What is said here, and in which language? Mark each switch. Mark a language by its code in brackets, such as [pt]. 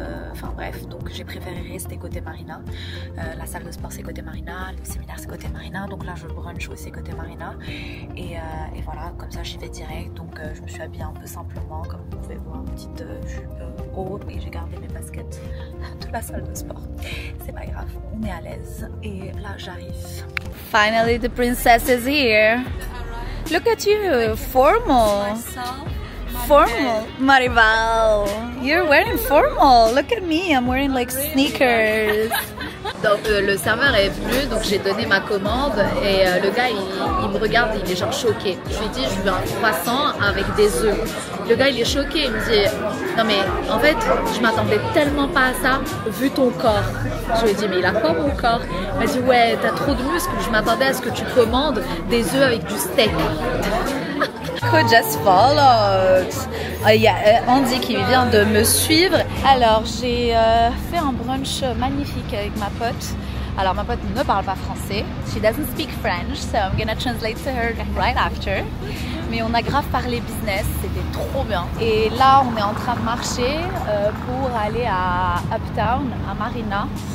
[fr] Enfin bref, donc j'ai préféré rester côté Marina. La salle de sport, c'est côté Marina. Le séminaire, c'est côté Marina. Donc là, je brunch aussi côté Marina. Et voilà, comme ça, j'y vais direct. Donc je me suis habillée un peu simplement, comme vous pouvez voir, une petite jupe haute. Et j'ai gardé mes baskets de la salle de sport. C'est pas grave, on est à l'aise. Et là, j'arrive. [en] Finally, the princess is here. Look at you, formal. Formal, Maribal. You're wearing formal. Look at me, I'm wearing like sneakers. [fr] Donc le serveur est venu, donc j'ai donné ma commande et le gars il me regarde, il est genre choqué. Je lui dis je veux un croissant avec des œufs. Le gars il est choqué, il me dit non mais en fait je m'attendais tellement pas à ça vu ton corps. Je lui ai dit mais il a quoi mon corps? Il m'a dit ouais t'as trop de muscles, je m'attendais à ce que tu commandes des œufs avec du steak. [en] Who just followed? [fr] Il y a Andy qui vient de me suivre. Alors j'ai fait un brunch magnifique avec ma pote. Alors ma pote ne parle pas français. [en] She doesn't speak French, so I'm gonna translate to her right after. [fr] Mais on a grave parlé business, c'était trop bien. Et là on est en train de marcher pour aller à Uptown, à Marina.